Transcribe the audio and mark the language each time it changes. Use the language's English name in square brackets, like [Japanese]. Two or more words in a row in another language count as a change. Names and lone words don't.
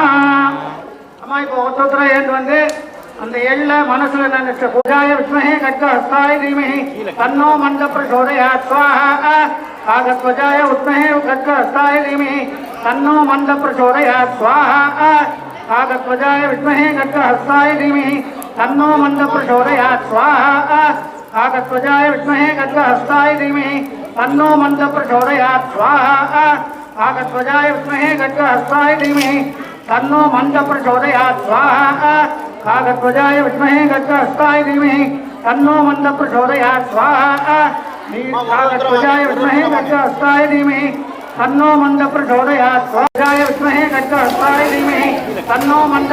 [Tamil] அம்மா இப்போ ஒருத்தர் ஏந்து வந்து அந்த எள்ள மனசுல நினைச்ச [Sanskrit] पूजाय विद्महे खड्गहस्ताय धीमहि तन्नो मन्द प्रचोदयात् स्वाहा. काकध्वजाय उद्महे खड्गहस्ताय धीमहि तन्नो मन्द प्रचोदयात् स्वाहा. काकध्वजाय विद्महे खड्गहस्ताय धीमहि तन्नो मन्द प्रचोदयात् स्वाहा. काकध्वजाय विद्महे गजहस्ताय धीमहि तन्नो मन्त्र प्रचोदयात् स्वाहा काकध्वजाय विद्महे गजहस्ताय धीमहि तन्नो मन्त्र प्रचोदयात् स्वाहा काकध्वजाय विद्महे गजहस्ताय धीमहि तन्नो मन्त्र प्रचोदयात् स्वाहा काकध्वजाय विद्महे गजहस्ताय धीमहि तन्नो मन्त्र प्रचोदयात् स्वाहा विद्महे गजहस्ताय धीमहि तन्नो मन्त्र